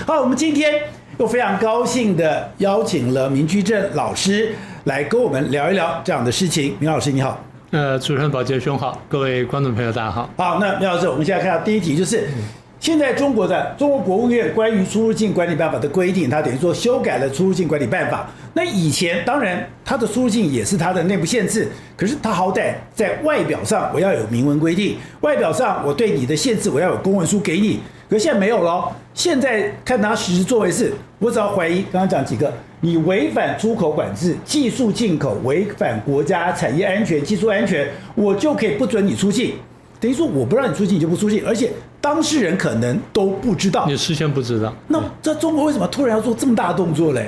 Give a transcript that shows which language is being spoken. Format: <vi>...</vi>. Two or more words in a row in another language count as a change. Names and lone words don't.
<zh>好，我們今天又非常高興的邀請了明居正老師來跟我們聊一聊這樣的事情。明老師你好。主持人寶傑兄好，各位觀眾朋友大家好。好，那苗老師，我們現在看到第一題就是， 現在中國國務院關於出入境管理辦法的規定，它等於說修改了出入境管理辦法。那以前當然它的出入境也是它的內部限制，可是它好歹在外表上我要有明文規定，外表上我對你的限制我要有公文書給你。可是現在沒有了，現在看它實施作為是，我只要懷疑剛剛講幾個，你違反出口管制、技術進口、違反國家產業安全、技術安全，我就可以不准你出境。等於說我不讓你出境，你就不出境，而且當事人可能都不知道，你事先不知道。那这中國為什麼突然要做這麼大的動作嘞？</zh>